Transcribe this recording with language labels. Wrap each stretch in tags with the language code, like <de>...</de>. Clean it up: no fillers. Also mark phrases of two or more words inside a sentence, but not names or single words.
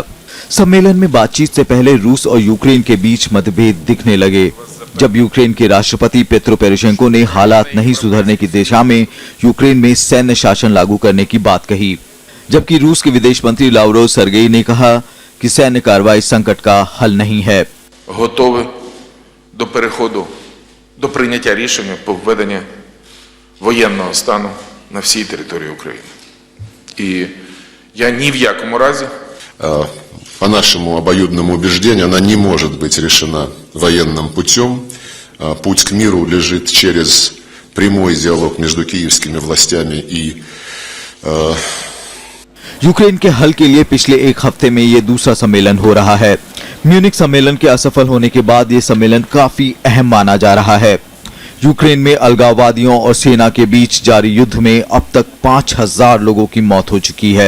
<hi>सम्मेलन में बातचीत से पहले रूस और यूक्रेन के बीच मतभेद दिखने लगे, जब यूक्रेन के राष्ट्रपति पेत्रो पोरोशेंको ने हालात नहीं सुधरने की दिशा में यूक्रेन में सैन्य शासन लागू करने की बात कही, जबकि रूस के विदेश मंत्री लावरोव सर्गेई ने कहा कि सैन्य कार्रवाई संकट का हल नहीं है।</hi> <uk>Готові до переходу до прийняття рішення по введенню воєнного стану на всій території України. І я ні в якому разі</uk> <ru>по нашему обоюдному убеждению, она не может быть решена военным путем. Путь к миру лежит через прямой диалог между киевскими властями и</ru> <hi>यूक्रेन के हल के लिए पिछले 1 हफ्ते में ये दूसरा सम्मेलन हो रहा है। म्यूनिक सम्मेलन के असफल होने के बाद ये सम्मेलन काफी अहम माना जा रहा है। यूक्रेन में अलगाववादियों और सेना के बीच जारी युद्ध में अब तक 5,000 लोगों की मौत हो चुकी है।</hi>